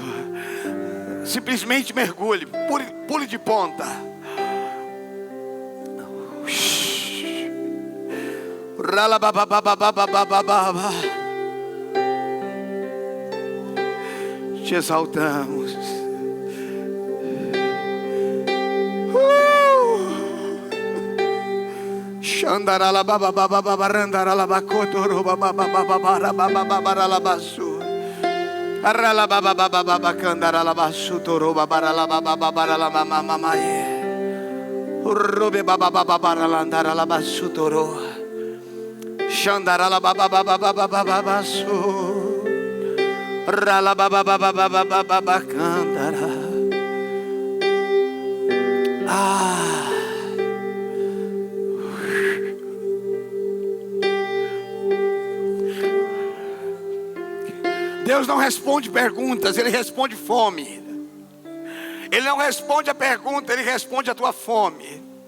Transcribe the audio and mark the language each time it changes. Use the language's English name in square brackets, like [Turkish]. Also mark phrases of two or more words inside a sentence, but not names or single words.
[Portuguese] Simplesmente mergulhe, pule de ponta. Te exaltamos. Xandarala baba baba barandarala bakotoro baba baba bara baba bara basu. Arala baba baba baba kandarala basu toro baba bara baba bara mama mama ye. Robe baba baba bara landarala basu toro. Xandarala baba baba baba basu. Rala baba baba baba baba candara. Deus não responde perguntas, Ele responde fome. Ele não responde a pergunta, Ele responde a tua fome.